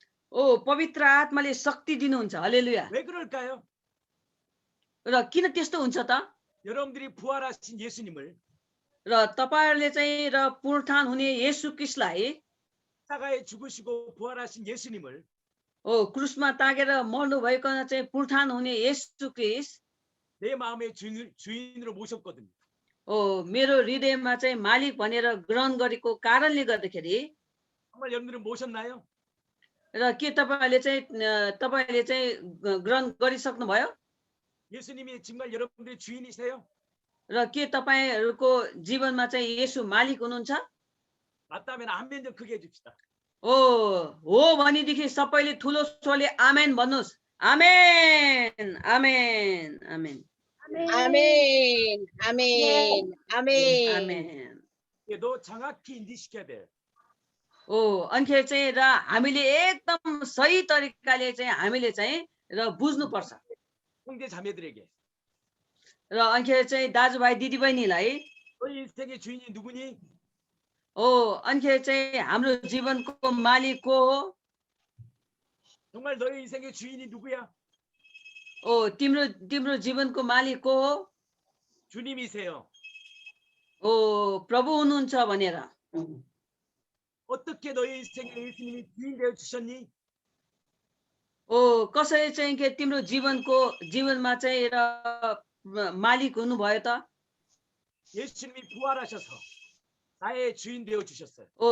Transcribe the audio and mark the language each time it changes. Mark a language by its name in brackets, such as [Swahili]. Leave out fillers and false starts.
[Nepali] पवित्र आत्माले शक्ति दिनुहुन्छ हालेलुया [Korean] 왜 그럴까요? [Nepali] र किन त्यस्तो हुन्छ त [Korean] 여러분들이 부활하신 예수님을 [Nepali] र तपाईहरुले चाहिँ र पुनरुत्थान हुने येशू ख्रीष्टलाई [Korean] 십자가에 죽으시고 부활하신 예수님을 [Nepali] क्रुसमा तागेर मर्नु भइकन चाहिँ पुनरुत्थान हुने येशू ख्रीष्ट [Korean] 내 마음의 주인으로 모셨거든요. [Nepali] मेरो हृदयमा चाहिँ मालिक भनेर ग्रहण गरेको कारणले गर्दाखेरि [Korean] 정말 여러분들은 모셨나요? [Nepali] र के तपाईहरुले चाहिँ ग्रहण गरिसक्नु भयो [Korean] 예수님이 정말 여러분들의 주인이세요? [Nepali] र के तपाईहरुको जीवनमा चाहिँ येशू मालिक हुनुहुन्छ [Korean] 맞다면 아멘 좀 크게 해줍시다. [Nepali] हो भनेदेखि सबैले ठुलो स्वरले आमेन भन्नुस् आमेन आमेन आमेन [Korean] 아멘, 아멘, 아멘. [Nepali] आमेन [Korean] 너 정확히 인지시켜야 돼. [Nepali] अनिखेर चाहिँ र हामीले एकदम सही तरिकाले चाहिँ हामीले चाहिँ र बुझ्नुपर्छ [Korean] 형제 자매들에게 [Nepali] र अनिखेर चाहिँ दाजुभाइ दिदीबहिनीलाई [Korean] 너희 인생의 주인이 누구니? [Nepali] अनिखेर चाहिँ हाम्रो जीवनको मालिक को हो [Korean] 정말 너희 인생의 주인이 누구야? [Nepali] तिम्रो जीवनको मालिक को हो [Korean] 주님이세요. [Nepali] प्रभु हुनुहुन्छ भनेर [Korean] 어떻게 너희 인생에 예수님이 주인 되어 주셨니? [Nepali] कसरी चाहिँ के तिम्रो जीवनमा चाहिँ र मालिक हुनुभयो त [Korean] 예수님이 부활하셔서 나의 주인 되어 주셨어요.